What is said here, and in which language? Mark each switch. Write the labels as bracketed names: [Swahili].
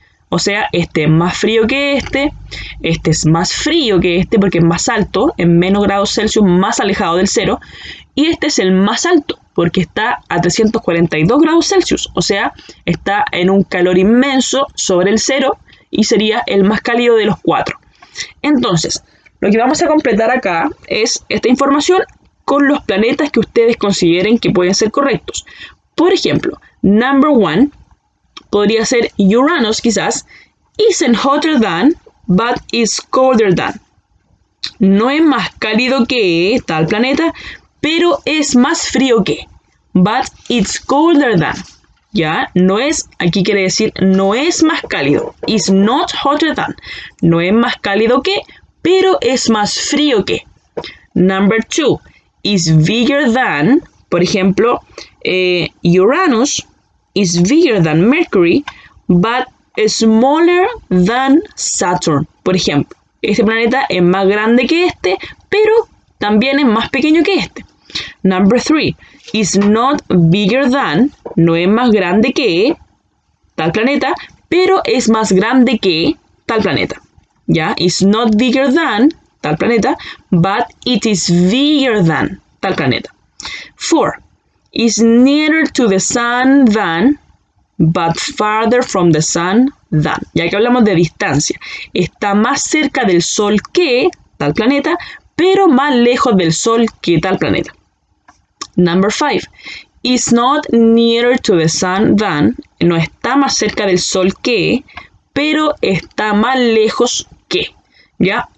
[Spanish] O sea, este es más frío que este es más frío que este porque es más alto, en menos grados Celsius, más alejado del cero, y este es el más alto porque está a 342 grados Celsius, o sea, está en un calor inmenso sobre el cero y sería el más cálido de los cuatro. Entonces, lo que vamos a completar acá es esta información con los planetas que ustedes consideren que pueden ser correctos. Por ejemplo, number 1 podría ser Uranus, quizás. [English] Isn't hotter than, but is colder than. [Spanish] No es más cálido que tal planeta, pero es más frío que. [English] But it's colder than. [Spanish] Ya, no es, aquí quiere decir, no es más cálido. [English] Is not hotter than. [Spanish] No es más cálido que, pero es más frío que. [English] Number 2, is bigger than. [Spanish] Por ejemplo, [English] Uranus is bigger than Mercury, but smaller than Saturn. [Spanish] Por ejemplo, este planeta es más grande que este, pero también es más pequeño que este. [English] Number 3, is not bigger than, [Spanish] no es más grande que tal planeta, pero es más grande que tal planeta. ¿Ya? [English] Is not bigger than [Spanish] tal planeta, [English] but it is bigger than tal planeta. 4, is nearer to the sun than, but farther from the sun than. [Spanish] Ya que hablamos de distancia, está más cerca del Sol que tal planeta, pero más lejos del Sol que tal planeta. [English] Number 5, is not nearer to the sun than, [Spanish] no está más cerca del Sol que, pero está más lejos que. ¿Ya?